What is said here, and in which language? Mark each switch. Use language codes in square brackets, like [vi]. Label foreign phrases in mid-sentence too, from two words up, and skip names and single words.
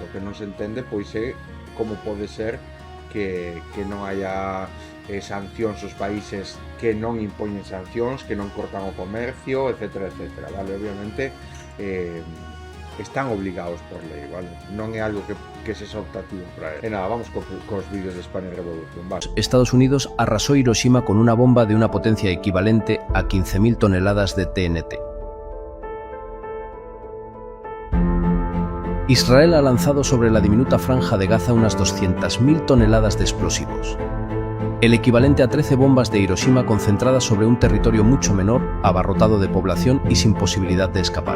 [gl] Que non se entende, pois é como pode ser que non haya sancións aos países que non impoñen sancións, que non cortan o comercio, etcétera, etcétera, vale? Obviamente están obligados por lei, vale? Non é algo que se optativo para él. E nada, vamos cos vídeos de Spanish Revolution, vale? [es] Estados Unidos arrasó Hiroshima con una bomba de una potencia equivalente a 15.000 toneladas de TNT. Israel ha lanzado sobre la diminuta franja de Gaza unas 200.000 toneladas de explosivos, el equivalente a 13 bombas de Hiroshima concentradas sobre un territorio mucho menor, abarrotado de población y sin posibilidad de escapar.